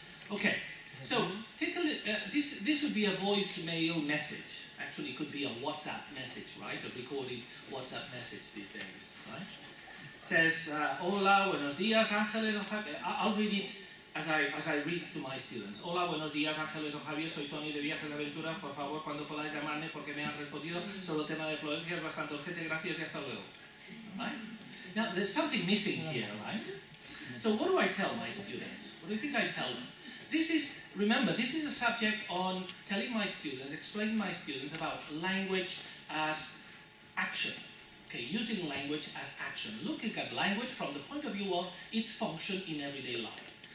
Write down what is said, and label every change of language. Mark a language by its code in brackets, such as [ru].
[en] Okay, so take a look. This would be a voicemail message. Actually, it could be a WhatsApp message, right? A recorded WhatsApp message these days, right? It says, [es] hola, buenos días, [en] Ángeles. I'll read it as I read to my students. [es] Hola, buenos días, Ángeles o Javier, soy Tony de Viajes de Aventura. Por favor, cuando podáis llamarme porque me han respondido sobre el tema de Florencia, es bastante urgente, gracias y hasta luego. [en] Right? Now, there's something missing here, right? So what do I tell my students? What do you think I tell them? Remember, this is a subject on telling my students, explaining my students about language as action. Okay, using language as action. Looking at language from the point of view of its function in everyday life.